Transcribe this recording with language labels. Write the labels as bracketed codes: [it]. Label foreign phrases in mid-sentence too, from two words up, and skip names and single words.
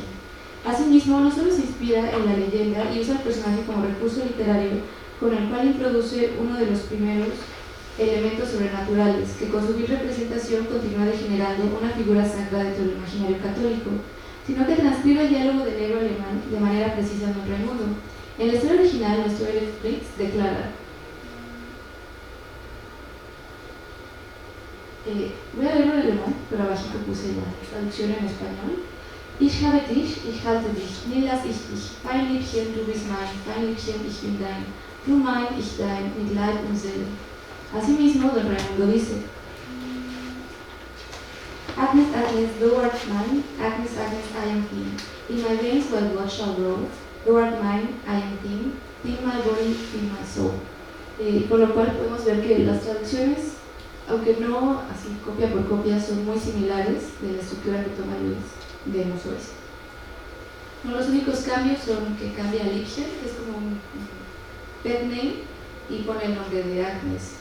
[es] Asimismo, no solo se inspira en la leyenda y usa el personaje como recurso literario, con el cual introduce uno de los primeros elementos sobrenaturales, que con su vil representación continúa degenerando una figura sacra dentro del imaginario católico, sino que transcribe el diálogo del negro alemán de manera precisa en Don Raimundo. En la historia original, nuestro Elef Fritz declara: voy a leerlo en alemán, pero abajito puse la traducción en español. [de] Ich habe dich, ich halte dich, nie lass ich dich, Feinliebchen, du bist mein, Feinliebchen, ich bin dein, du mein, ich dein, mit Leib und Seele. [es] Asimismo, Don Raimundo dice: [en] Agnes, Agnes, thou art mine, Agnes, Agnes, I am him. In my veins while blood shall roll, thou art mine, I am him, in my body, in my soul. [es] Con lo cual podemos ver que las traducciones, aunque no así copia por copia, son muy similares de la estructura que toma Luis de Mozois. Los únicos cambios son que cambia Liebchen, que es como un [en] pet name, [es] y pone el nombre de Agnes.